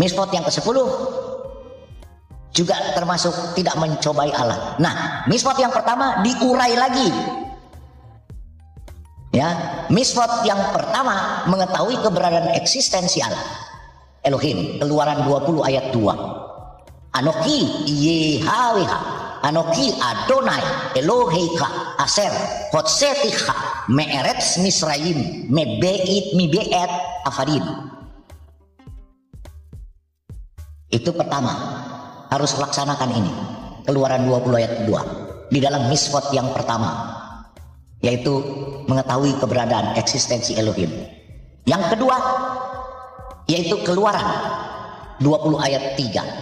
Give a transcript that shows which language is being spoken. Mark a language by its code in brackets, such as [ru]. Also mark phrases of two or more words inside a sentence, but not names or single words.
[id] Misfot yang ke-10 juga termasuk tidak mencobai Allah. Nah, misfot yang pertama diurai lagi. Ya, misfot yang pertama mengetahui keberadaan eksistensial Elohim, Keluaran 20 ayat 2. [he] אנכי יהוה, אנכי אדני אלהיך אשר הוצאתיך מארץ מצרים מבית עבדים. [id] Itu pertama, harus laksanakan ini. Keluaran 20 ayat 2 di dalam misfot yang pertama, yaitu mengetahui keberadaan eksistensi Elohim. Yang kedua, yaitu Keluaran 20 ayat 3.